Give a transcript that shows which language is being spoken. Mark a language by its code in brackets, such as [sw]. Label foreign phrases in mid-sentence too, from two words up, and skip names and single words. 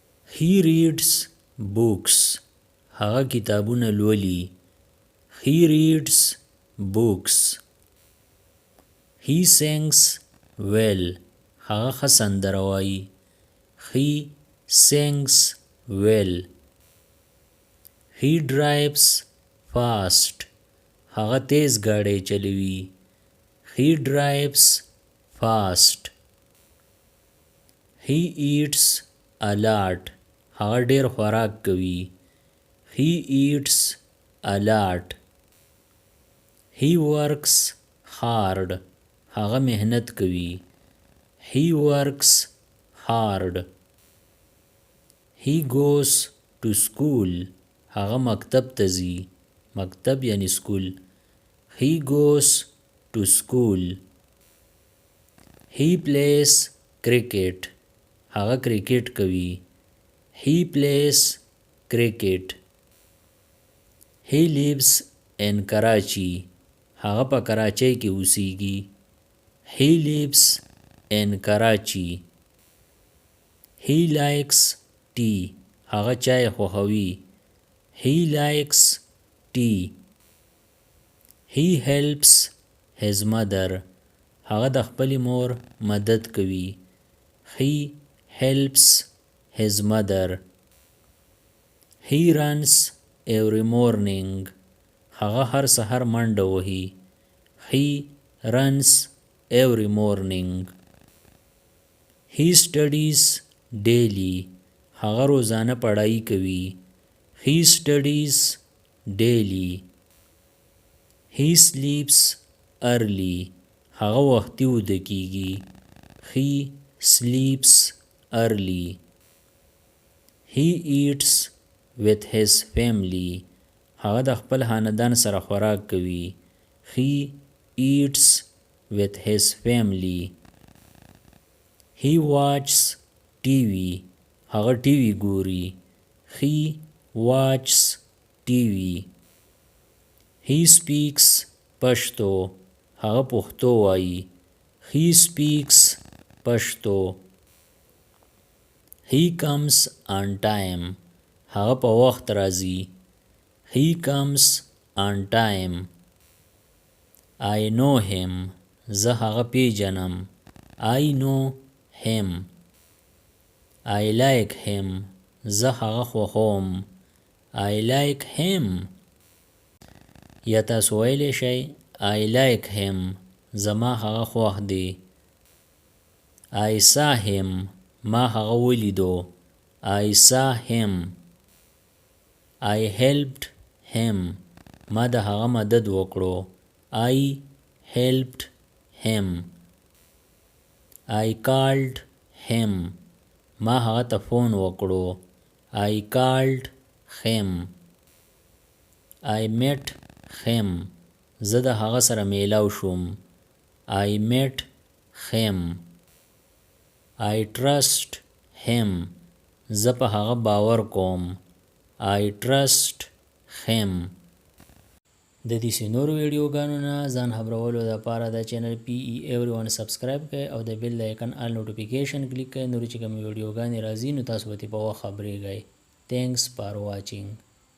[en] He reads books. [ps] هغه کتابونه لولي. [en] He reads books. He sings well. [ps] هغه ښه سندره وایي. [en] He sings well. He drives fast. [ps] هغه تیز ګاډی چلوي. [en] He drives fast. He eats a lot. [ps] هغه ډیر خوراک کوي. [en] He eats a lot. He works hard. [ps] هغه مهنت کوي. [en] He works hard. He goes to school. [ps] هغه مکتب ته ځي. مکتب یعنی سکول. [en] He goes to school. He plays cricket. [ps] هغه کرکټ کوي. [en] He plays cricket. He lives in Karachi. [ps] هغه په کراچۍ کې اوسیږي. [en] He lives in Karachi. He likes tea. [ps] هغه چای خوښوي. [en] He likes tea. He helps his mother. [ps] هغه د خپلې مور مدد کوي. [en] He helps his mother. He runs every morning. [ps] هغه هر سحر منډه وهي. [en] He runs every morning. He studies daily. [ps] هغه روزانه پڑھائی کوي. [en] He studies daily. He sleeps early. [ps] هغه وختي ویده کیږي. [en] He sleeps early. He eats with his family. [ps] هغه د خپل خاندان سره خوراک کوي. [en] He eats with his family. He watches TV. [ps] هغه ټي وي ګوري. [en] He watches TV. He speaks پښتو. [ps] هغه پښتو وایي. [en] He speaks پښتو. He comes on time. [ps] هغه په وخت راځي. [en] He comes on time. I know him. [ps] زه هغه پیژنم. [en] I know him. I like him. [ps] زه هغه خوښوم. [en] I like him. [ps] یا تاسو ویلی شئ [en] I like him. [ps] زما هغه خوښ دی. [en] I saw him. [ps] ما هغه ولیدو. [en] I saw him. I helped him. [ps] ما د هغه مدد وکړو. [en] I helped him. I called him. [ps] ما هغه ته فون وکړو. [en] I called him. I met him. [ps] زه د هغه سره میلاو شوم. [en] I met him. I trust him. [ps] زه په هغه باور کوم. [en] I trust him. [ps] د دې نورو ویډیوګانو نه ځان خبرولو لپاره د چینل PE Everyone سبسکرایب کړئ او د [en] bell icon all notification [ps] کلیک کړئ. نور چې کوم ویډیوګانې راځي نو تاسو به په وخت خبرېږئ. [en] Thanks for watching.